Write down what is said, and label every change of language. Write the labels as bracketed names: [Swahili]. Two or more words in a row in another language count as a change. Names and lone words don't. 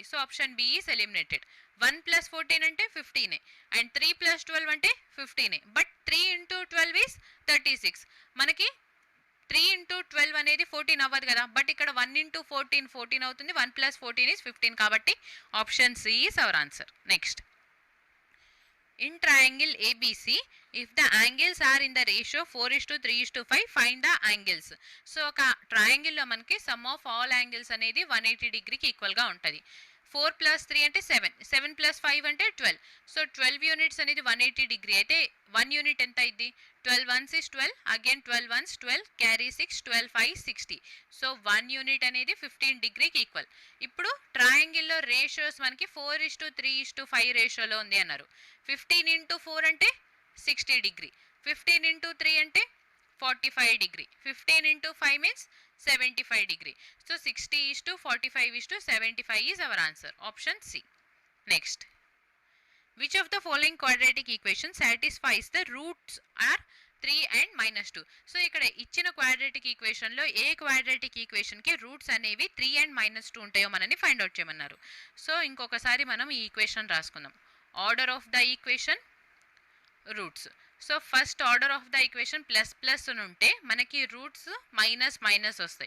[English] So option B is eliminated. 1 + 14 అంటే 15 అండ్ 3 + 12 అంటే 15. But 3 × 12 is 36. [Telugu] మనకి 3 × 12 అనేది 14 అవ్వదు కదా, బట్ ఇక్కడ 1 × 14 14 అవుతుంది. [English] 1 + 14 is 15 కాబట్టి option C is our answer. నెక్స్ట్, in triangle ABC, if the angles are in the ratio 4:3:5, find the angles. [Telugu] సో ఒక ట్రయాంగిల్లో మనకి [English] sum of all angles [Telugu] అనేది 180 డిగ్రీకి ఈక్వల్గా ఉంటుంది. 4 + 3 అంటే 7, 7 + 5 అంటే 12. సో 12 యూనిట్స్ అనేది 180 డిగ్రీ అయితే 1 యూనిట్ ఎంత అయింది, [English] 12 1s is 12, again 12 1s 12, carry 6, 12 5 60. [Telugu] సో 1 యూనిట్ అనేది 15 డిగ్రీకి ఈక్వల్. ఇప్పుడు ట్రయాంగిల్లో రేషియోస్ మనకి 4:3:5 రేషియోలో ఉంది అన్నారు. [English] 15 × 4 అంటే 60 డిగ్రీ, 15 × 3 అంటే 45 డిగ్రీ, 15 × 5 means 75 degree. So 60:45:75 is our answer. Option C. Next, which of the following quadratic equation satisfies the roots are 3 and -2? [Telugu] సో ఇక్కడ ఇచ్చిన [English] quadratic equation [Telugu] ఏ [English] quadratic equation [Telugu] రూట్స్ అనేవి 3 and -2 ఉంటాయో మనని [English] find out [Telugu] చేయమన్నారు. సో ఇంకొకసారి మనం ఈ ఈక్వేషన్ రాసుకుందాం. [English] order of the equation, roots. So first order of the equation plus [Telugu] అని ఉంటే మనకి [English] roots minus [Telugu] వస్తాయి.